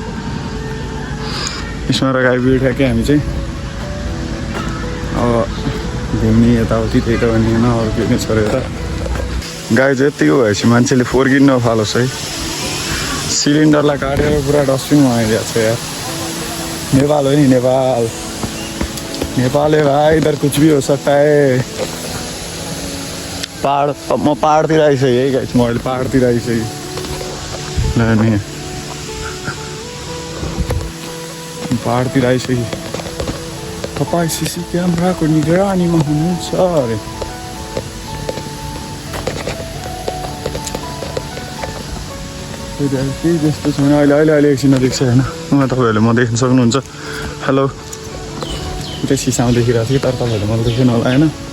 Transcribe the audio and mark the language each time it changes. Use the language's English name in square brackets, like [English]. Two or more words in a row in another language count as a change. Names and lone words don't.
[Nepali] स्मारक आइपुग्यो ठ्याक्कै हामी चाहिँ अब घुम्ने यताउति त्यही त भन्ने होइन अरू के छ अरे यता गाई चाहिँ यत्तिको भएपछि मान्छेले फोर्किन नफालोस् है सिलिन्डरलाई काटेर पुरा डस्टबिनमा आइदिएको छ यार नेपाल हो नि नेपाल नेपाल है भाइ [Hindi] इधर कुछ भी हो सकता है [Nepali] पहाड म पहाडतिर आइसकेँ है गाइस म अहिले पहाडतिर आइसकेँ ल नि पहाडतिर आइसकेँ तपाईँ सिसी क्यामेराको निगरानीमा हुनुहुन्छ अरे केही त्यस्तो छैन अहिले एकछिन देख्छ होइन तपाईँहरूले म देख्न सक्नुहुन्छ हेलो उतै सिसामा देखिरहेको थियो तर तपाईँहरूले मलाई देख्नु होला होइन